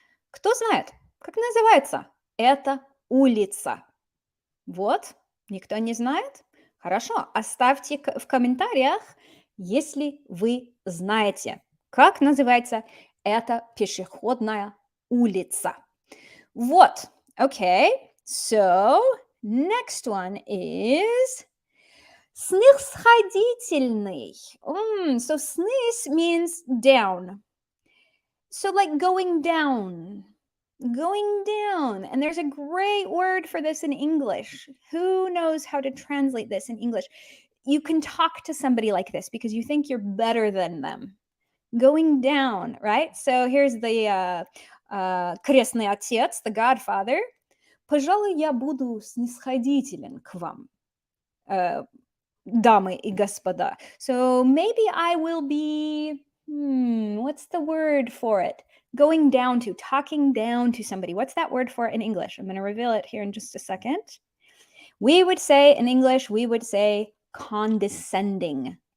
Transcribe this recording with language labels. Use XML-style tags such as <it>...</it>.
<ru>Кто знает, как называется эта улица? Вот, никто не знает? Хорошо, оставьте в комментариях, если вы знаете, как называется эта пешеходная улица.</ru> <en>Вот, okay, so next one is снисходительный. So снис means down. So like going down. And there's a great word for this in English. Who knows how to translate this in English? You can talk to somebody like this because you think you're better than them. Going down, right? So here's the</en> <ru>крестный отец,</ru> <en>the godfather.</en> <ru>Пожалуй, я буду снисходителен к вам, дамы и господа.</ru> <en>So maybe I will be, what's the word for it? Going down to, talking down to somebody. What's that word for it in English? I'm going to reveal it here in just a second. We would say in English, condescending.</en>